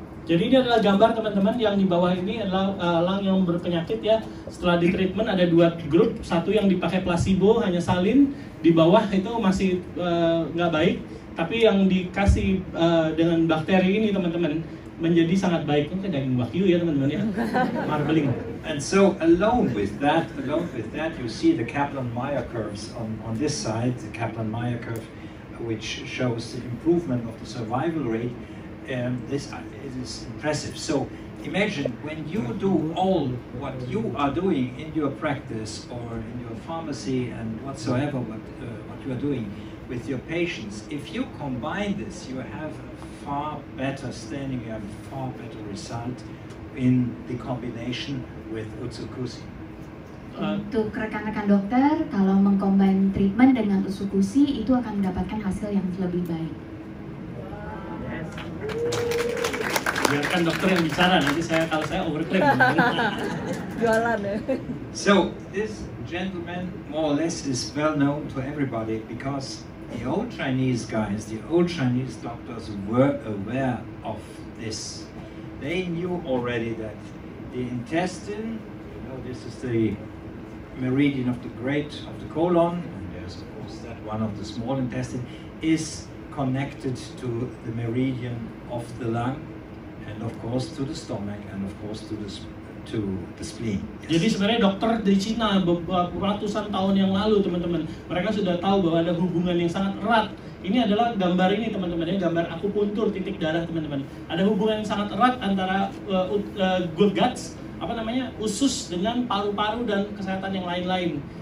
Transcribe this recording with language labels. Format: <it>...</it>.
<id>Jadi ini adalah gambar teman-teman yang di bawah ini adalah elang yang berpenyakit ya. Setelah di treatment ada dua grup, satu yang dipakai placebo hanya salin, di bawah itu masih nggak baik, tapi yang dikasih dengan bakteri ini teman-teman menjadi sangat baik. Ini daging wagyu ya teman-teman ya, marbling.</id> <en>And so alone with that, you see the Kaplan-Meier curves on this side, the Kaplan-Meier curve, which shows the improvement of the survival rate. This is impressive. So imagine when you do all what you are doing in your practice or in your pharmacy and whatsoever what you are doing with your patients, if you combine this, you have a far better standing, you have a far better result in the combination with Utsukushii.</en> <id>Untuk rekan-rekan dokter, kalau mengcombine treatment dengan Utsukushii itu akan mendapatkan hasil yang lebih baik. Biarkan dokter yang bicara, nanti kalau saya overclaim. Jualan ya.</id> <en>So this gentleman more or less is well known to everybody because the old Chinese guys, the old Chinese doctors were aware of this. They knew already that the intestine, you know, this is the meridian of the colon, and there's of course that one of the small intestine, is connected to the meridian of the lung, and of course to the stomach, and of course to the spleen. Yes.</en> <id>Jadi sebenarnya dokter di Cina ratusan tahun yang lalu teman-teman, mereka sudah tahu bahwa ada hubungan yang sangat erat. Ini adalah gambar ini teman-teman, ini gambar akupuntur titik darah teman-teman. Ada hubungan yang sangat erat antara</id> <en>good guts,</en> <id>usus dengan paru-paru dan kesehatan yang lain-lain.</id>